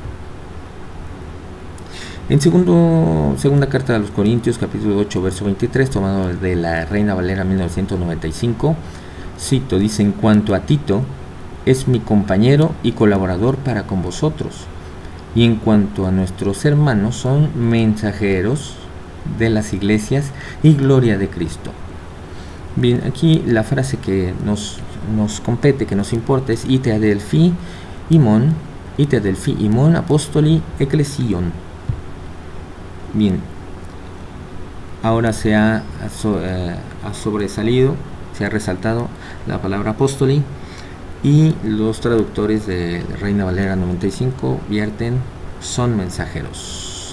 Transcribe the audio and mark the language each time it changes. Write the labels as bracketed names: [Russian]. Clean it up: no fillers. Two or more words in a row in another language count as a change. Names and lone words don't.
[Spanish] En segunda carta de los Corintios, capítulo 8, verso 23, tomado de la Reina Valera 1995, cito, dice: en cuanto a Tito, es mi compañero y colaborador para con vosotros, y en cuanto a nuestros hermanos, son mensajeros de las iglesias y gloria de Cristo. Bien, aquí la frase que nos compete, que nos importa, es [Greek] εἴτε ἀδελφοὶ ἡμῶν ἀπόστολοι ἐκκλησιῶν. [Spanish] Bien, ahora se ha sobresalido, se ha resaltado la palabra apóstoli, y los traductores de Reina Valera 95 vierten son mensajeros.